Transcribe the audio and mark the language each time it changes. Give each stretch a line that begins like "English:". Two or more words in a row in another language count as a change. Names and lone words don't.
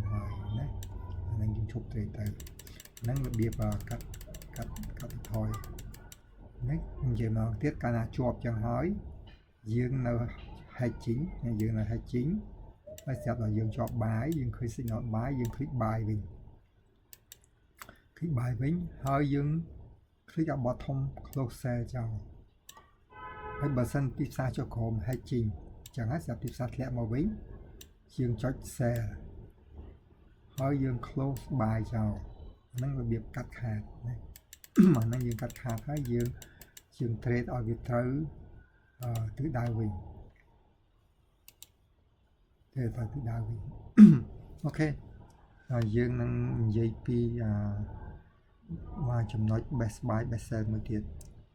Khmer: ហើយណាអាហ្នឹងយើងឈប់ trade ទៅហ្នឹងរបៀបកាត់ថយនេះនិយាយមកទៀតកាលណាជាប់ចឹងហើយយើងនៅ hedging ហើយស្រាប់ដល់យើងជាប់ buy យើងឃើញ
English: signal buy
Khmer: យើង
English: click buy
Khmer: វិញហើយយើង
English: click click
Khmer: អា
English: bottom close
Khmer: sale ចោលហើយបើសិនទីផ្សារចុះក្រោម hedging ចឹងហើយស្រាប់ទីផ្សារធ្លាក់មក វិញយើងចុច sell ហើយយើង
English: close buy
Khmer: ចោលហ្នឹងរបៀបកាត់ខាតណាអាហ្នឹងយើងកាត់ខាតហើយយើង trade ឲ្យវាត្រូវទិសដៅវិញទេទៅទិសដៅវិញអូខេហើយយើងនឹងនិយាយពីមកចំណុច
English: best buy best sell
Khmer: មួយទៀត